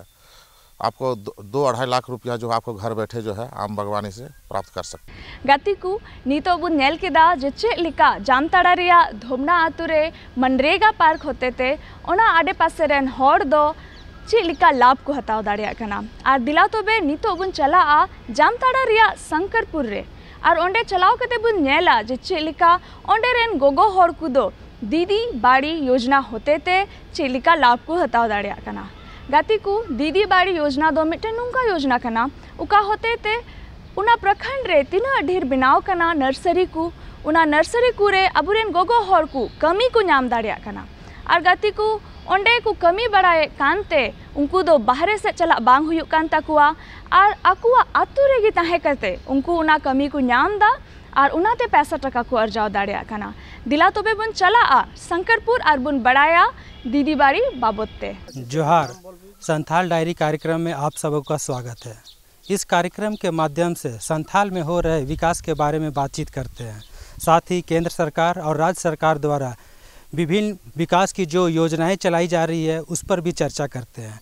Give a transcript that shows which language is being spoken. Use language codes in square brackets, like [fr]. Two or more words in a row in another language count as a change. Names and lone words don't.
[hi] आपको 2-2.5 लाख रुपया जो आपको घर बैठे जो है आम बागवानी से प्राप्त कर सकते हैं। [sat] गाती को नीतो बुन नेल केदा जे चेक लिका जामताड़ा रिया धोमना आतु रे मनरेगा पार्क होते ते ओना आडे पासे रेन हॉर दो चेक लिका लाभ को हताव दाड़िया कना। आर दिला तोबे नीतो बुन चला आ जामताड़ा रिया शंकरपुर रे और ओंडे चलाव कते बुन नेला जे चेक लिका ओंडे रेन गोगो हॉर कुदो दीदी बाड़ी योजना होते ते चेक लिका लाभ को हताव दाड़िया कना। गाती को दीदी बाड़ी योजना दो मिट्टे नुंका योजना कना उका होते ते उना प्रखंड रे तीना ढेर बनाव कना नर्सरी को उना नर्सरी को रे अबुरेन गोगो हॉर को कमी को नाम दाड़िया कना। और गाती को ओंडे को कमी बड़ाए कानते उनको दो बाहरे से चला बांग हुयु कान तकुआ और अकुआ आतु रेगी ताहे करते उनको उना कमी को नाम दा और उनाते पैसा टका को अर्जाव दाड़िया कना। दिला तोबे बुन चला आ शंकरपुर और बुन बड़ाया दीदी बाड़ी बाबोते। [hi] जोहार, संथाल डायरी कार्यक्रम में आप सबका स्वागत है। इस कार्यक्रम के माध्यम से संथाल में हो रहे विकास के बारे में बातचीत करते हैं, साथ ही केंद्र सरकार और राज्य सरकार द्वारा विभिन्न विकास की जो योजनाएं चलाई जा रही है उस पर भी चर्चा करते हैं।